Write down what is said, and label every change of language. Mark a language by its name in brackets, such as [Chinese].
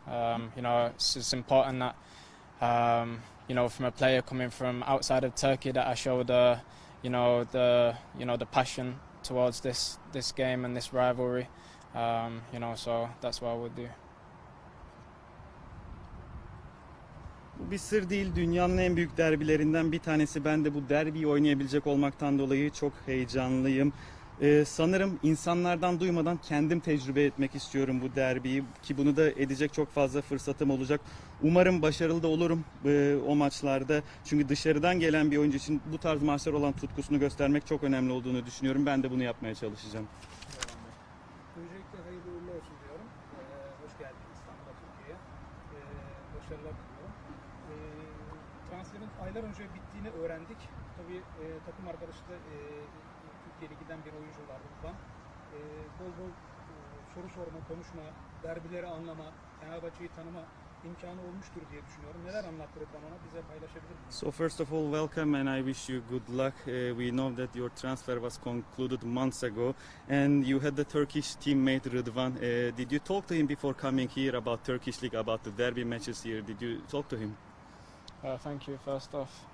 [English] You know, it's important that, you know, from a player coming from outside of Turkey, that I show the passion towards this game and this rivalry. You know, so that's what I would do. [Turkish] Bu bir sır değil. Dünyanın en büyük derbilerinden bir tanesi. Ben de bu derbiyi oynayabilecek olmaktan dolayı çok heyecanlıyım. Sanırım insanlardan duymadan kendim tecrübe etmek istiyorum bu derbiyi, ki bunu da edecek çok fazla fırsatım olacak. Umarım başarılı da olurum o maçlarda. Çünkü dışarıdan gelen bir oyuncu için bu tarz maçlar olan tutkusunu göstermek çok önemli olduğunu düşünüyorum. Ben de bunu yapmaya çalışacağım. Öncelikle hayırlı uğurlu olsun diyorum. Hoş geldin İstanbul'a, Türkiye'ye. Başarılar diliyorum. Transferin aylar önce bittiğini öğrendik. Tabii takım arkadaşı da Türkiye Ligi'den bir oyuncu var buradan. Bol bol soru sorma, konuşma, derbileri anlama, Fenerbahçe'yi tanıma imkanı olmuştur diye düşünüyorum. Neler anlattı Rıdvan ona? Bize paylaşabilir misiniz? [English] So first of all, welcome and I wish you good luck. We know that your transfer was concluded months ago and you had the Turkish teammate Rıdvan. Did you talk to him before coming here about Turkish League, about the derby matches here? Did you talk to him? Thank you, first off.